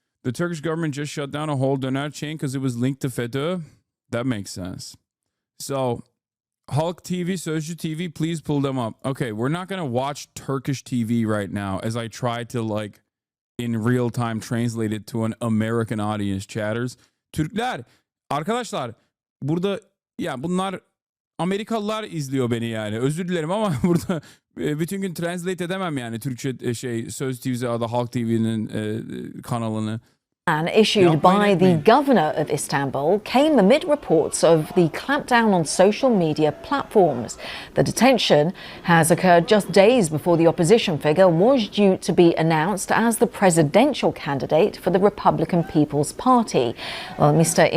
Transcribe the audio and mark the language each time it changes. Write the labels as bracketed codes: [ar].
[en] The Turkish government just shut down a whole donut chain because it was linked to FETÖ. That makes sense. So Halk TV, Sözcü TV, please pull them up. Okay, we're not going to watch Turkish TV right now as I try to, like, in real time translate it to an American audience, chatters. [tr] Türkler, arkadaşlar, burada ya bunlar Amerikalılar izliyor beni yani. Özür dilerim ama burada bütün gün translate edemem yani Türkçe Söz TV'si adı Halk TV'nin kanalını. [en] Ban issued by the governor of Istanbul came amid reports of the clampdown on social media platforms. The detention has occurred just days before the opposition figure was due to be announced as the presidential candidate for the Republican People's Party. Well, Mr.